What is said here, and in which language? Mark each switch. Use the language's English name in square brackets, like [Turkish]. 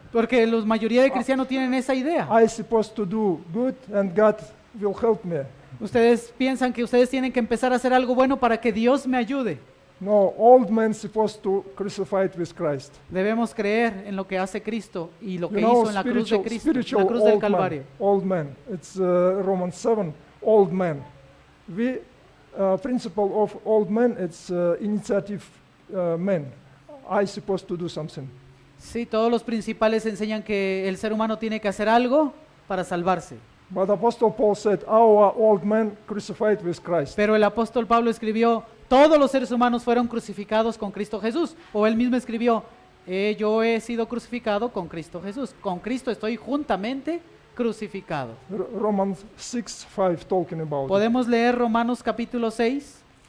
[Spanish] Porque la mayoría de cristianos tienen esa idea. [English] I supposed to do good and God will help me. [Spanish] Ustedes piensan que ustedes tienen que empezar a hacer algo bueno para que Dios me ayude. [English] No, old man supposed to crucify with Christ. [Spanish] Debemos creer en lo que hace Cristo y lo que [English] You know, [Spanish] hizo en la cruz de Cristo, en [English] spiritual [Spanish] la cruz del [English] old man, [Spanish] Calvario. [English] old man. It's Romans 7, old man. We principle of old man, it's initiative man. I supposed to do something. [Spanish] Sí, todos los principales enseñan que el ser humano tiene que hacer algo para salvarse. [English] But Apostle Paul said, our old man crucified with Christ. [Spanish] Pero el apóstol Pablo escribió, todos los seres humanos fueron crucificados con Cristo Jesús. O él mismo escribió, yo he sido crucificado con Cristo Jesús. Con Cristo estoy juntamente crucificado. [English] Romans 6:5 talking about [Spanish] Podemos leer Romanos capítulo 6.